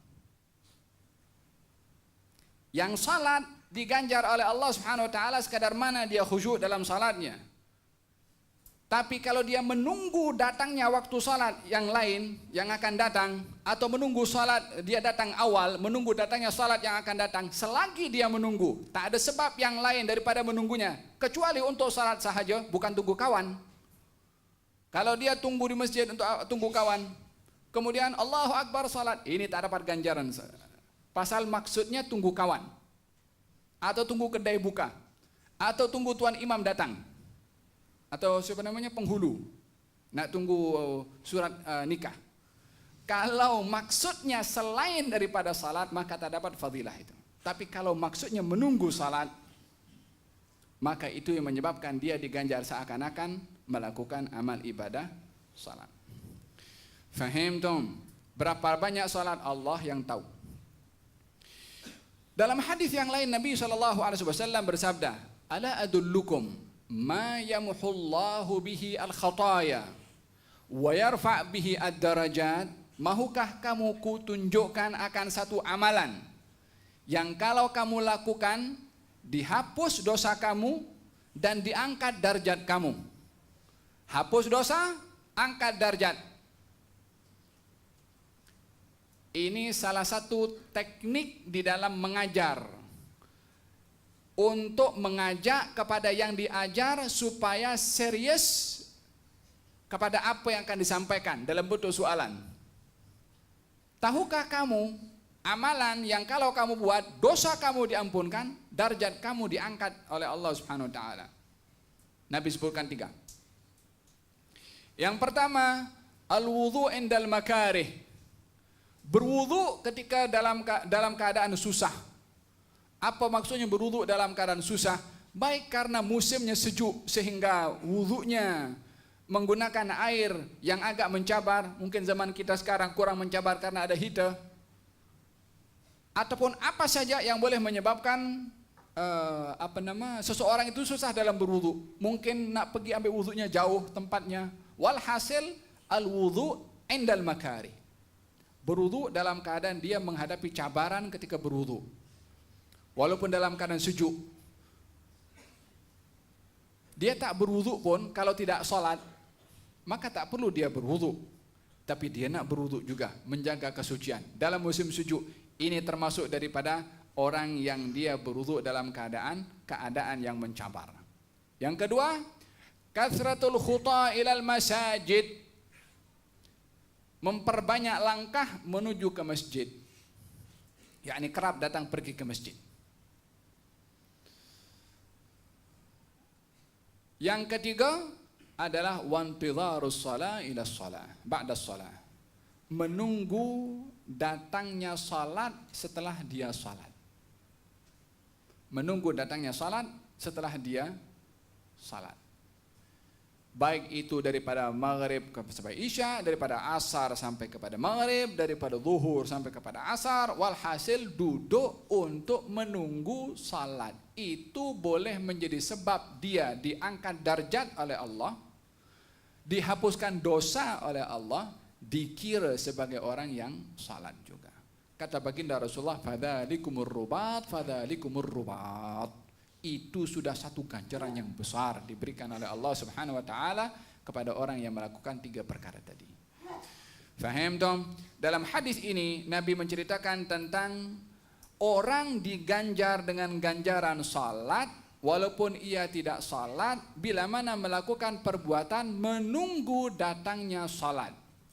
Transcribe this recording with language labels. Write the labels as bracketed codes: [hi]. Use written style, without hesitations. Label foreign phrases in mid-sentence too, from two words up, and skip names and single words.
[ms] Yang salat diganjar oleh Allah [ar] سبحانه وتعالى [ms] sekadar mana dia khusyuk dalam salatnya. Tapi kalau dia menunggu datangnya waktu salat yang lain yang akan datang, atau menunggu salat dia datang awal, menunggu datangnya salat yang akan datang, selagi dia menunggu, tak ada sebab yang lain daripada menunggunya kecuali untuk salat sahaja, bukan tunggu kawan. Kalau dia tunggu di masjid untuk tunggu kawan, kemudian [ar] الله أكبر [ms] salat, ini tak dapat ganjaran. Pasal maksudnya tunggu kawan, atau tunggu kedai buka, atau tunggu tuan imam datang, atau siapa namanya penghulu nak tunggu surat nikah. Kalau maksudnya selain daripada salat, maka tak dapat fadilah itu. Tapi kalau maksudnya menunggu salat, maka itu yang menyebabkan dia diganjar seakan-akan melakukan amal ibadah salat. Fahimtum? Berapa banyak salat Allah yang tahu. Dalam hadis yang lain Nabi SAW bersabda, [ar] "ألا أدلكم ما يمحو الله به الخطايا ويرفع به الدرجات." [ms] Mahukah kamu kutunjukkan akan satu amalan yang kalau kamu lakukan dihapus dosa kamu dan diangkat darjat kamu. Hapus dosa, angkat darjat. Ini salah satu teknik di dalam mengajar, untuk mengajak kepada yang diajar supaya serius kepada apa yang akan disampaikan dalam bentuk soalan. Tahukah kamu amalan yang kalau kamu buat, dosa kamu diampunkan, darjat kamu diangkat oleh Allah [ar] سبحانه وتعالى? [ms] Nabi sebutkan 3. Yang pertama, [ar] الوضوء عند المكاره. [ms] Berwudu ketika dalam keadaan susah. Apa maksudnya berwudu dalam keadaan susah? Baik karena musimnya sejuk sehingga wudunya menggunakan air yang agak mencabar, mungkin zaman kita sekarang kurang mencabar karena ada heater. Ataupun apa saja yang boleh menyebabkan seseorang itu susah dalam berwudu. Mungkin nak pergi ambil wudunya jauh tempatnya. [ar] والحاصل الوضوء عند المكاره. [ms] Berwudu dalam keadaan dia menghadapi cabaran ketika berwudu. Walaupun dalam keadaan sejuk. Dia tak berwudu pun kalau tidak sholat, maka tak perlu dia berwudu. Tapi dia nak berwudu juga, menjaga kesucian. Dalam musim sejuk, ini termasuk daripada orang yang dia berwudu dalam keadaan yang mencabar. Yang kedua, [ar] كثرة الخطا إلى المساجد. [ms] Memperbanyak langkah menuju ke masjid, yakni kerap datang pergi ke masjid. Yang ketiga adalah [ar] وانتظار الصلاة إلى الصلاة بعد الصلاة. [ms] Menunggu datangnya salat setelah dia salat. Menunggu datangnya salat setelah dia salat. Baik itu daripada maghrib sampai isya, daripada asar sampai kepada maghrib, daripada zuhur sampai kepada asar, walhasil duduk untuk menunggu salat. Itu boleh menjadi sebab dia diangkat darjat oleh Allah, dihapuskan dosa oleh Allah, dikira sebagai orang yang salat juga. Kata baginda Rasulullah, [ar] فذلكم الرباط، فذلكم الرباط. [ms] Itu sudah satu ganjaran yang besar diberikan oleh Allah [ar] سبحانه وتعالى [ms] kepada orang yang melakukan 3 perkara tadi. Faham dong? Dalam hadis ini Nabi menceritakan tentang orang diganjar dengan ganjaran salat walaupun ia tidak salat bila mana melakukan perbuatan menunggu datangnya salat.